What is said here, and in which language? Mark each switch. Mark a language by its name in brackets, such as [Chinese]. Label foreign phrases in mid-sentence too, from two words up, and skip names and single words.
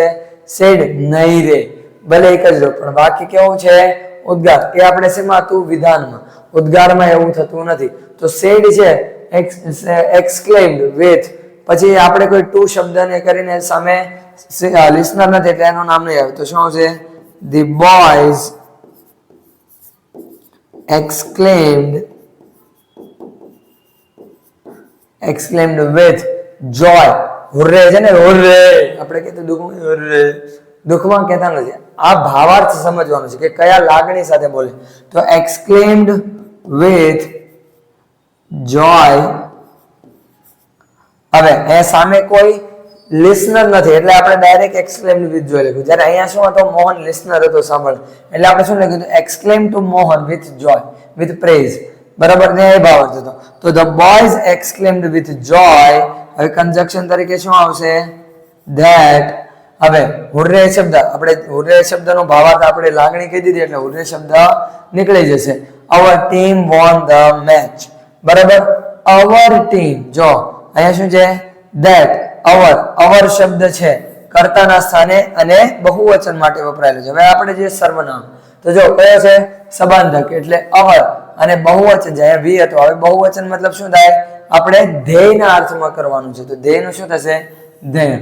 [Gujarati] સેડ નહીં રે, ભલે એક જ લો, પણ વાક્ય કેવું છે? ઉદ્ગાર. એ આપણે શેમાં હતું? વિધાનમાં. ઉદ્ગારમાં એવું થતું નથી. તો સેડ છે [English] exclaimed with, [Gujarati] પછી આપણે કોઈ ટુ શબ્દને કરીને સામે લિસનર નથી એટલે એનું નામ નહીં આવે, તો શું આવશે? [English] the boys exclaimed with joy. [Gujarati] હુર્રે છે ને, હુર્રે આપણે કહેતા દુઃખમાં, હુર્રે દુઃખમાં કહેતા નથી. આ ભાવાર્થ સમજવાનો છે કે કયા લાગણી સાથે બોલે. [English] તો exclaimed with joy. [Gujarati] હવે એ સામે કોઈ લિસનર નથી એટલે આપણે ડાયરેક્ટ [English] exclaimed with joy [Gujarati] લખ્યું. જ્યારે અહીંયા શું હતો? મોહન લિસનર હતો, સાંભળ, એટલે આપણે શું લખ્યું? [English] exclaimed to મોહન with joy, with praise. [Gujarati] બરાબર ને? એ ભાવાર્થ હતો. [English] તો the boys exclaimed with joy. [Gujarati] હવે કંજક્શન તરીકે શું આવશે? that. હવે હુર્રે શબ્દ, આપણે હુર્રે શબ્દનો ભાવાર્થ આપણે લાગણી કહી દીધી એટલે હુર્રે શબ્દ નીકળી જશે. [English] our team won the match. બરાબર, our team. [Gujarati] જો અહીંયા શું છે? that. our શબ્દ છે કર્તાના સ્થાને અને બહુવચન માટે વપરાયેલો છે. હવે આપણે જે સર્વનામ, તો જો કયો છે? સંબંધક, એટલે our, અને બહુવચન છે. અહીંયા વી હતો. હવે બહુવચન મતલબ શું થાય? આપણે ધ્યેયના અર્થમાં કરવાનું છે. તો ધ્યેયનું શું થશે? ધ્યેય.